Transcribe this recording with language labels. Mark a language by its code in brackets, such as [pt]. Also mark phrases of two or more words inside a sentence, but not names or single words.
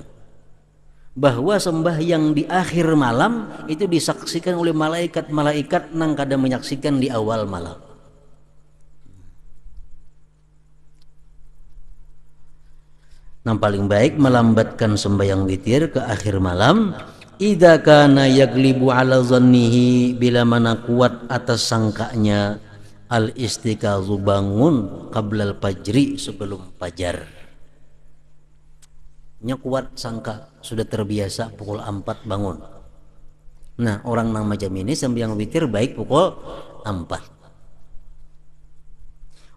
[bjn] Bahwa sembahyang di akhir malam itu disaksikan oleh malaikat-malaikat nang kada menyaksikan di awal malam. Nang paling baik melambatkan sembahyang witir ke akhir malam. [ar] إذا كان يغلب على ظنه, [bjn] bila mana kuat atas sangkanya [ar] الاستيقاظ [bjn] bangun [ar] قبل الفجر, [bjn] sebelum fajar. Nya kuat sangka, sudah terbiasa pukul 4 bangun. Nah, orang nang macam ini sembahyang witir baik pukul 4.